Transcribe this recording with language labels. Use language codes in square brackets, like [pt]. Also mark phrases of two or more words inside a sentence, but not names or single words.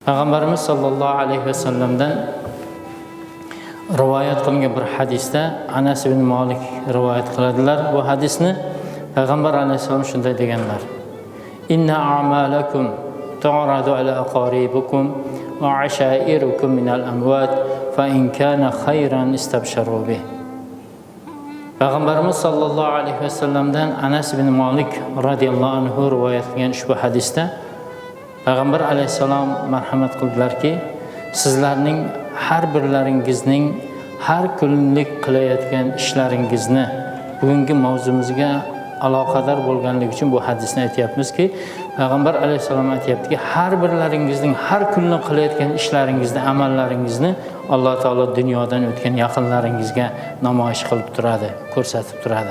[uz] Payg'ambarimiz [ar] صلى الله عليه وسلم [uz] rivoyat qilingan bir hadisda Anas ibn Malik rivoyat qiladilar. Bu hadisni Payg'ambar alayhisalom shunday deganlar: [ar] "إن أعمالكم تعرض على أقاربكم وعشائركم من الأموات فإن كان خيرا استبشروا به." [uz] Payg'ambarimiz [ar] صلى الله عليه وسلم [uz] Anas ibn Malik [ar] رضي الله عنه [uz] rivoyat qilgan ushbu hadisda Payg'ambar alayhisalom marhamat qildilarki, sizlarning har birlaringizning har kunlik qilayotgan ishlaringizni bugungi mavzumizga aloqador bo'lganligi uchun bu hadisni aytyapmizki, Payg'ambar alayhisalom aytyaptiki, har birlaringizning har kunlik qilayotgan ishlaringizni, amallaringizni Alloh taolo dunyodan o'tgan yaqinlaringizga namoyish qilib turadi, ko'rsatib turadi.